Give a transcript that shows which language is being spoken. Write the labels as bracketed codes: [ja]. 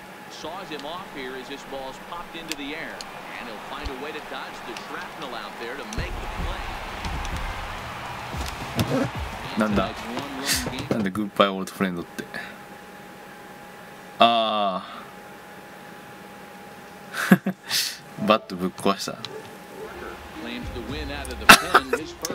[en] Saws him off here as this ball's popped into the air. And he'll find a way to dodge the shrapnel out there to make the play. [ja] なんだなんでグッバイオールドフレンドって。ああバットぶっ壊した。 [en] Claims the win out of the pen. His